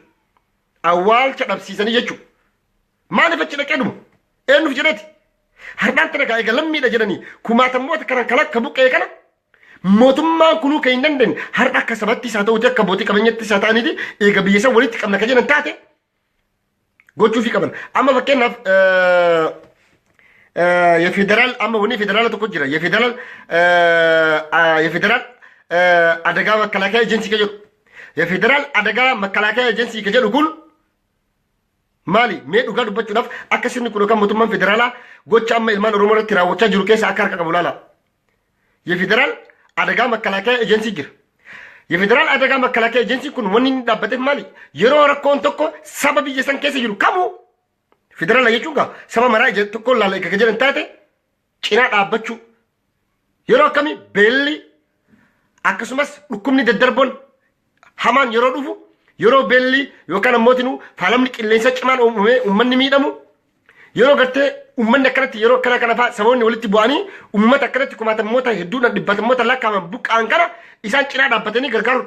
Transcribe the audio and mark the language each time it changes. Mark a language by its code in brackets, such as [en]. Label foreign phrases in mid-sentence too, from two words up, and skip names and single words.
[om] Awwaalcha dhabsiisanii jechuudha. Maaliif achi dhaqee dhumu? Eenyuuf jedheeti? Har'aan tana egaa lammiidha jedhanii kumaatammoota kanan kan akka buqqee kana mootummaan kunuu kan hin dandeenye har'a akka sabattis haa ta'uuti akka abbootii qabeenyattis haa ta'aniiti eega biyya san walitti qabna kan jedhan taate gochuufii qaban. Amma fakkeenyaaf የፌዴራል አማ ወኔ ፌዴራል tokko jira የፌዴራል አደጋ መከላከያ ኤጀንሲ ከጀ የፌዴራል አደጋ መከላከያ ኤጀንሲ ከጀ kun maali mee dhugaa dubbachuudhaaf akka sirni kun yookaan mootummaan federaalaa gocha amma ilmaan Oromoo irratti raawwachaa jiru keessa akka harka qabu laala. የፌዴራል አደጋ መከላከያ ኤጀንሲ jira. የፌዴራል አደጋ መከላከያ ኤጀንሲ kun wanni inni dhaabbateef maali yeroo rakkoon tokko saba biyya san keessa jiru kamuu federaalaa jechuun gaa saba maraa tokko laala eega jedhan taate cinaa dhaabbachuu yeroo akkamii beelli akkasumas dhukkubni daddarboon hamaan yeroo dhufu yeroo beelli yookaan ammootiin faalamni qilleensa cimaan uumamee uummanni miidhamu yeroo gartee uummanni akkanatti yeroo kana fa'aa saboonni walitti bu'anii uummata akkanatti kumaatammoota hedduudhaan dhibbatammoota lakkaaman buqqaan kana isaan cinaa dhaabbatanii gargaarudha.